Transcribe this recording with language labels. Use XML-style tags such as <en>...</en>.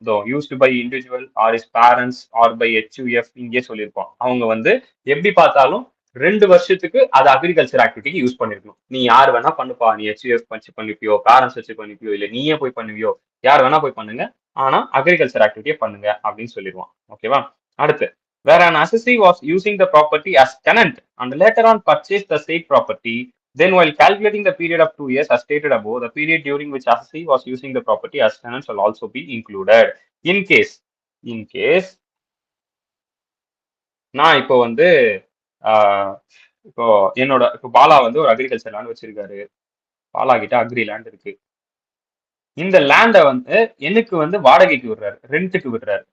<en>though used by individual or his parents or by HUF</en> <ta>இங்கேயே சொல்லியிருப்பான். அவங்க வந்து எப்படி பார்த்தாலும் 2 வருஷத்துக்கு அது அக்ரிகல்ச்சர் ஆக்டிவிட்டிக்கு யூஸ் பண்ணிருக்கணும். நீ யார் வேணா பண்ணுப்பா. நீ ஹெச்யூஎஃப் வச்சு பண்ணிப்பியோ, பேரண்ட்ஸ் வச்சு பண்ணிப்பியோ, இல்ல நீயே போய் பண்ணுவியோ, யார் வேணா போய் பண்ணுங்க. ஆனா அக்ரிகல்ச்சர் ஆக்டிவிட்டியை பண்ணுங்க அப்படின்னு சொல்லிடுவான். ஓகேவா?</ta> <en>அடுத்து where an assessee was using the property as tenant and later on purchased the said property, then while calculating the period of 2 years as stated above, the period during which assessee was using the property as tenant shall also be included. In case</en> <ta>நான் இப்போ வந்து இப்போ என்னோட இப்போ பாலா வந்து ஒரு agriculture land வச்சிருக்காரு. பாலா கிட்ட அக்ரி லேண்ட் இருக்கு. இந்த லேண்டை வந்து எனக்கு வந்து வாடகைக்கு விடுறாரு, ரெண்ட்டுக்கு விடுறாரு.</ta>